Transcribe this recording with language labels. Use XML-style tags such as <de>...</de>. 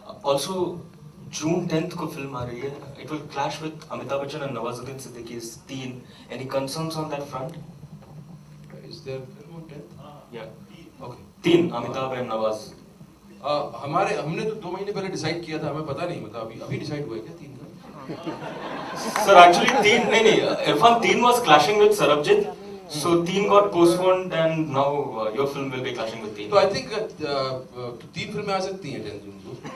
<hi>Also जून 10th को film आ रही है.</hi> <en>It will clash with Amitabh Bachchan and Nawazuddin Siddiqui's तीन. Any concerns on that front? Is there film on 10?</en> <hi>या okay. तीन, अमिताभ एंड नवाज. हमने तो 2 महीने पहले डिसाइड किया था, हमें पता नहीं, मतलब अभी डिसाइड हुआ है क्या 3 का?</hi> <en>Sir, actually</en> <hi>तीन नहीं,</hi> <en>Irfan 3 was clashing with Sarabjit, so 3 got postponed and now your film will be clashing with 3.</en> <hi>तो</hi> <en>I think</en> <hi>3 फिल्में आ सकती हैं 10 जून को.</hi>